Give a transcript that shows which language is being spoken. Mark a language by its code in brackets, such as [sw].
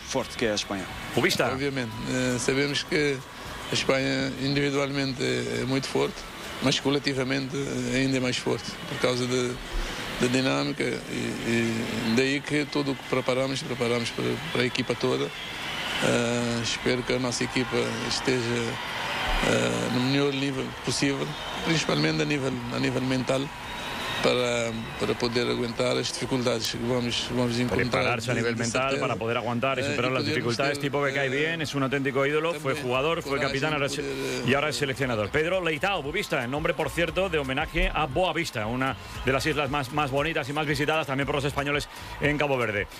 [es] Fuerte que es España. ¿Cubista? Obviamente, sabemos que España individualmente es muy fuerte, mas colectivamente ainda es más fuerte, [pt] por causa de da dinâmica e daí que tudo que preparamos para a equipa toda. Espero que a nossa equipa esteja no melhor nível possível, principalmente a nível mental, para poder aguantar as dificuldades que vamos encontrar. [es] Prepararse a nivel mental para poder aguantar y superar las dificultades. Tipo que cae bien, es un auténtico ídolo, fue jugador, fue capitán y ahora es seleccionador. Pedro Leitao, Boavista, en nombre, por cierto, de homenaje a Boavista, una de las islas más bonitas y más visitadas también por los españoles en Cabo Verde.